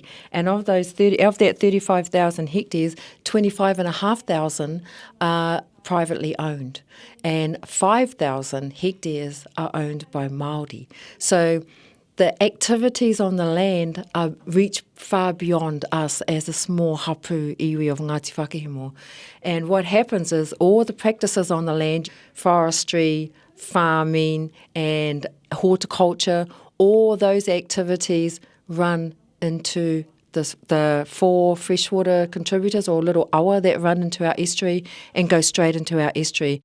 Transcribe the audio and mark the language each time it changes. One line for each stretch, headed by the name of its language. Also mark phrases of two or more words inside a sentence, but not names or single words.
English: And of that 35,000 hectares, 25,500 are privately owned, and 5,000 hectares are owned by Māori. So the activities on the land reach far beyond us as a small
Māori: hapu iwi
English: of Ngāti Whakahimu. And what happens is all the practices on the land, forestry, farming and horticulture, all those activities run into the 4 freshwater contributors or little awa that run into our estuary and go straight into our estuary.